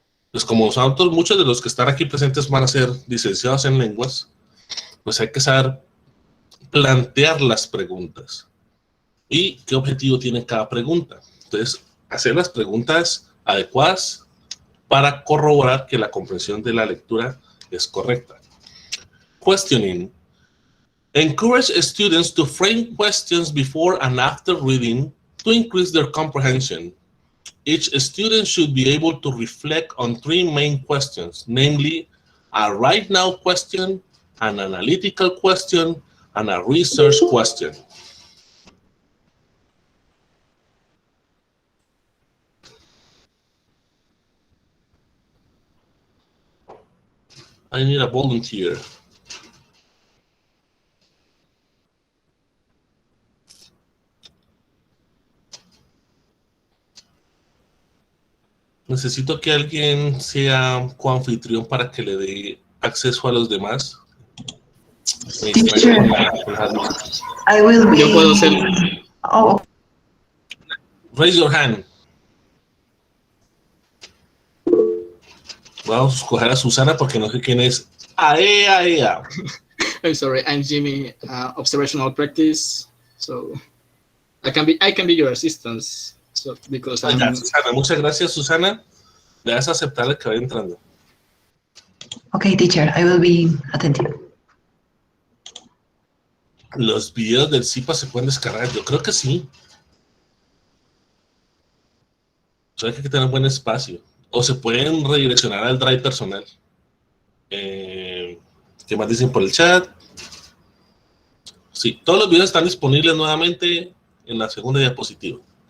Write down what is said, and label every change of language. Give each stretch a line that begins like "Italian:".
Spanish: Pues como nosotros, muchos de los que están aquí presentes van a ser licenciados en lenguas, pues hay que saber plantear las preguntas y qué objetivo tiene cada pregunta. Entonces, hacer las preguntas adecuadas para corroborar que la comprensión de la lectura es correcta.
English: Questioning. Encourage students to frame questions before and after reading to increase their comprehension. Each student should be able to reflect on three main questions, namely a right now question, an analytical question, and a research question. I need a volunteer.
Spanish: Necesito que alguien sea coanfitrión para que le dé acceso a los demás.
English: Teacher, I will be...
Spanish: Yo puedo ser... Oh.
English: Raise your hand.
Spanish: Vamos a escoger a Susana porque no sé quién es. ¡Aea!
English: I'm sorry, I'm Jimmy, observational practice. So I can be your assistant. So because I'm...
Spanish: Susana, muchas gracias, Susana. Le vas a aceptar el que vaya entrando.
English: Okay, teacher, I will be attentive.
Spanish: Los videos del CIPA se pueden descargar. Yo creo que sí. O sea, hay que tener buen espacio. O se pueden redireccionar al drive personal. ¿Qué más dicen por el chat? Sí, todos los videos están disponibles nuevamente en la segunda diapositiva.